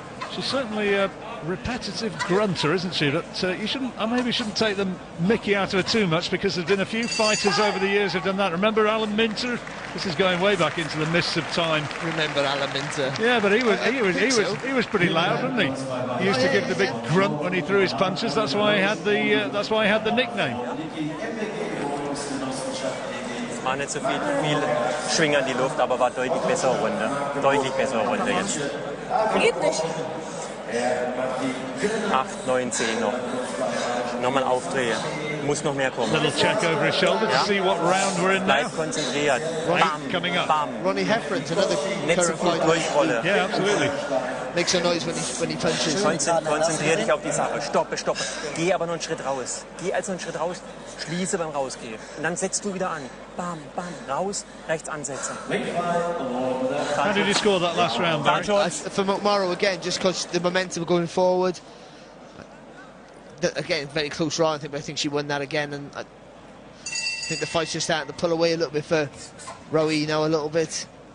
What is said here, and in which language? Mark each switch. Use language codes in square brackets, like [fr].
[en] She's certainly a repetitive grunter, isn't she? But you shouldn't, maybe shouldn't take the mickey out of her too much, because there's been a few fighters over the years who've done that. Remember Alan Minter? This is going way back into the mists of time. Remember Alan Minter? Yeah, but he was pretty loud, wasn't he? He used to give the big grunt when he threw his punches. That's why he had the nickname. [de] Es war nicht so viel Schwinger in die Luft, aber war deutlich bessere Runde. Deutlich bessere Runde jetzt. Geht nicht. 8, 9, 10 noch. Nochmal aufdrehen. Muss noch mehr kommen. [en] Little check over his shoulder to see what round we're in now. [de] Bleib konzentriert. Bam, [en] coming up. Bam. Ronnie Heffron's another [de] Nicht so viel Durchrolle. [en] Yeah, absolutely. Makes a noise when he punches. [de] Konzentrier dich auf die Sache. Stoppe. Geh aber noch einen Schritt raus. Geh also einen Schritt raus. Schließe beim Rausgehen. Und dann setzt du wieder an. Bam, raus, rechts ansetzen. [en] How did you score that last round, Barry? For McMorrow, again, just because the momentum going forward. Again, very close round, but I think she won that again. And I think the fight's just starting to pull away a little bit for Raoui now, a little bit.